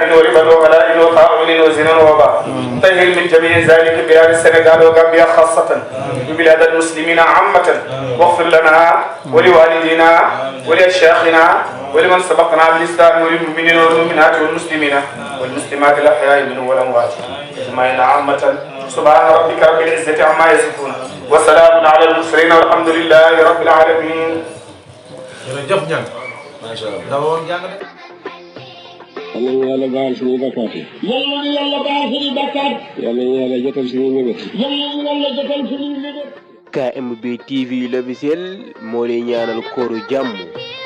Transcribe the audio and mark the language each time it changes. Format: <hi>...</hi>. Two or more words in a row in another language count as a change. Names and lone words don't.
<ar>وربا وغلاء وطاعون وزنا ووباء طهر من جميع ذلك بلاد السنغال وغامبيا خاصة وبلاد المسلمين عامة واغفر لنا ولوالدينا ولأشياخنا ولمن سبقنا بالإسلام وللمؤمنين والمؤمنات والمسلمين والمسلمات الأحياء منهم والأموات أجمعين عامة سبحان ربك رب العزة عما يصفون وسلام على المرسلين والحمد لله رب العالمين.</ar> <wo>jërëjëf Niang.</wo> <ar>ما شاء الله</ar> <wo>dama woon jàng de. yal nañu yàlla baal suñuy bakkaat yi. yal nañu yàlla baal suñuy bakkaat. yal nañu yàlla jotal suñuy mébét. yal nañu yàlla jotal suñuy mébét. KMB TV l'officiel moo lay ñaanal kooru jàmm.</wo>